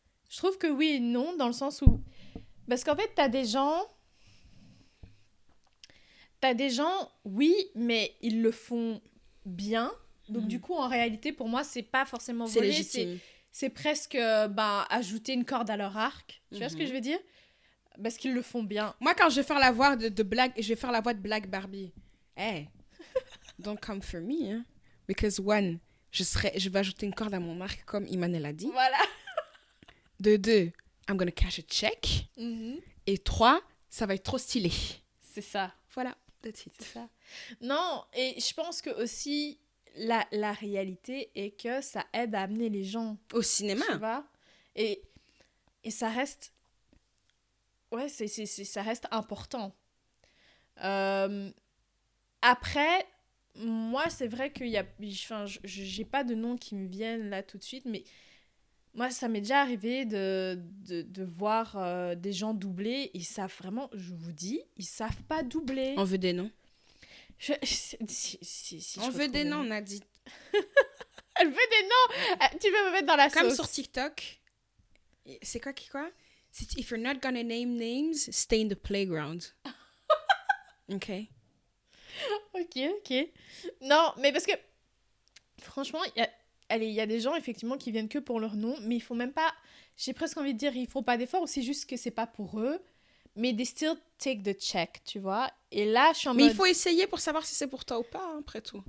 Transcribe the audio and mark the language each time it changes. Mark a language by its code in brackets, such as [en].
[fr] Je trouve que oui et non, dans le sens où... Parce qu'en fait, t'as des gens, oui, mais ils le font bien. Donc, du coup, en réalité, pour moi, c'est pas forcément volé. C'est légitime. C'est presque ajouter une corde à leur arc. Tu vois ce que je veux dire? Parce qu'ils le font bien. Moi, quand je vais faire la voix de Black, je vais faire la voix de Black Barbie. [en] Hey, don't come for me, hein? Because one, [fr] je vais ajouter une corde à mon arc, comme Imanel a dit. Voilà. De 2, [en] I'm gonna cash a check. [fr] Et 3, ça va être trop stylé. C'est ça. Voilà, [en] that's it. [fr] C'est ça. Non, et je pense que aussi, la réalité est que ça aide à amener les gens au cinéma. Tu vois? Et ça reste... Ouais, ça reste important. Après, moi, c'est vrai qu'il y a... Enfin, j'ai pas de nom qui me viennent là tout de suite, mais moi, ça m'est déjà arrivé de voir des gens doubler. Ils savent vraiment, je vous dis, ils savent pas doubler. On veut des noms. Si on veut des noms, on a dit. Elle veut des noms. Tu veux me mettre dans la sauce. Comme sur TikTok. C'est quoi? [en] If you're not gonna name names, stay in the playground. [fr] Ok. Non, mais parce que, franchement, il y a des gens, effectivement, qui viennent que pour leur nom, mais ils font même pas... J'ai presque envie de dire, ils font pas d'efforts, ou c'est juste que c'est pas pour eux, mais [en] they still take the check, [fr] tu vois. Et là, je suis en mode... Mais il faut essayer pour savoir si c'est pour toi ou pas, hein, après tout.